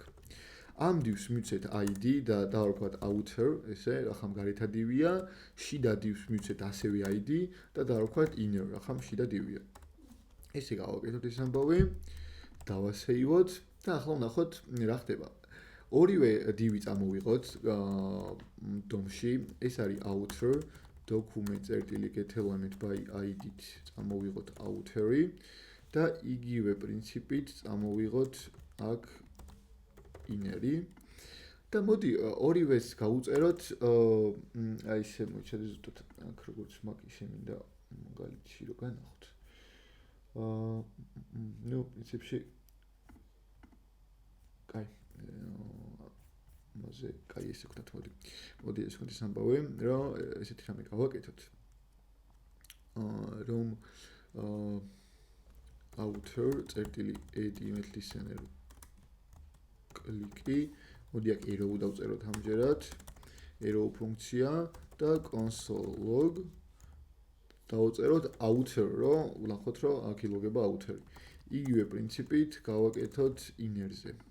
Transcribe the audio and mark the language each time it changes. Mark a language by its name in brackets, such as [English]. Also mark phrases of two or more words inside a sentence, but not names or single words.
[Georgian] ამ div-ს მივცეთ id და დავარქვათ outer, ესე, ახლა გარეთა div-ია, შიდა div-ს მივცეთ ასევე id და დავარქვათ inner, ახლა შიდა div-ია. ესე გავაკეთოთ ეს ამბავი, დავასეივოთ და ახლა ვნახოთ რა ხდება. ორივე div-ი წამოვიღოთ DOM-ში, ეს არის outer, [English] document.get element by id- [Georgian] ით წამოვიღოთ outer-ი და იგივე პრინციპით წამოვიღოთ აქ inner-ი და მოდი ორივეს გავუწეროთ აი ესე მოიჩადე ზუსტად აქ როგორც მაქვს ისე მინდა მაგალითში რომ განახოთ. ნუ პრინციპში კაი მასე კაი ესე ვქნათ მოდი ეს ხოთის ამბავი რომ ესეთი რამე გავაკეთოთ რომ outer წერტილი [English] add event listener [Georgian] კლიკი მოდი აქ arrow დავწეროთ ამჯერად arrow ფუნქცია და [English] console log [Georgian] დავწეროთ outer რომ ვნახოთ რომ აქ ილოგება outer-ი. იგივე პრინციპით გავაკეთოთ inner-ზე.